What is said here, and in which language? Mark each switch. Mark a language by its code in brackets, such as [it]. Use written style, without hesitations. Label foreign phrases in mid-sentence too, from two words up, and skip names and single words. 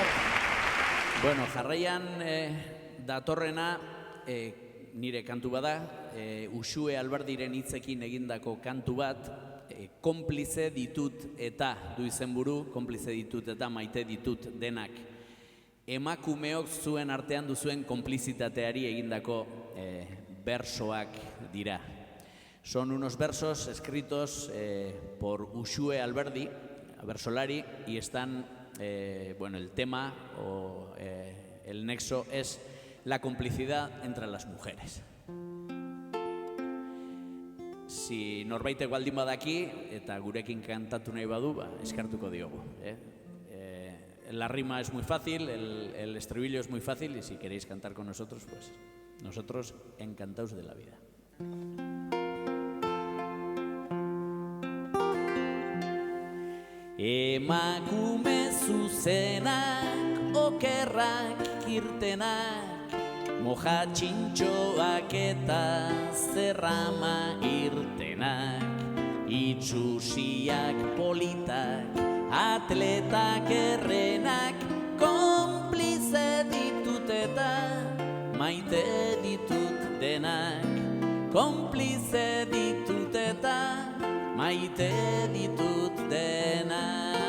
[eu] Bueno, jarraian datorrena nire kantu bada, Uxue Alberdiren hitzekin egindako kantu bat, konplize ditut eta du izenburu, konplize ditut eta maite ditut denak. Emakumeok zuen artean duzuen konplizitateari egindako versoak dira. [es] Son unos versos escritos por Uxue Alberdi, versolari, y están, bueno, el tema o el nexo es la complicidad entre las mujeres. [eu] Si norbaitek baldin badaki eta gurekin kantatu nahi badu, eskartuko diogu. [es] La rima es muy fácil, el estribillo es muy fácil, y si queréis cantar con nosotros, pues nosotros encantados de la vida. [eu] Emakume zuzenak, okerrak irtenak, moja txintxoak eta zerrama irtenak, itxusiak politak, atletak errenak, konplize ditut eta maite ditut denak, konplize ditut eta maite ditut denak.